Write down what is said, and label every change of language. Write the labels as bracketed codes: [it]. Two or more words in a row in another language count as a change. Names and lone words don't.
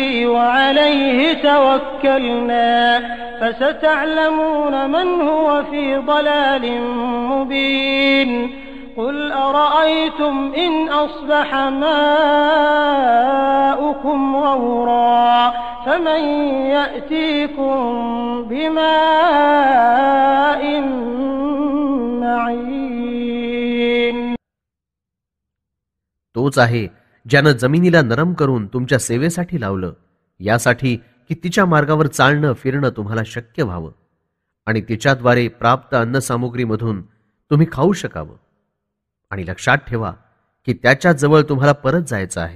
[ar] وعليه توكلنا فستعلمون من هو في ضلال مبين قل أرأيتم إن أصبح ماؤكم غورا فمن يأتيكم بماء معين [mr] तोच आहे ज्यानं जमिनीला नरम करून तुमच्या सेवेसाठी लावलं यासाठी की तिच्या मार्गावर चालणं फिरणं तुम्हाला शक्य व्हावं आणि तिच्याद्वारे प्राप्त अन्नसामुग्रीमधून तुम्ही खाऊ शकावं आणि लक्षात ठेवा की त्याच्या जवळ तुम्हाला परत जायचं आहे.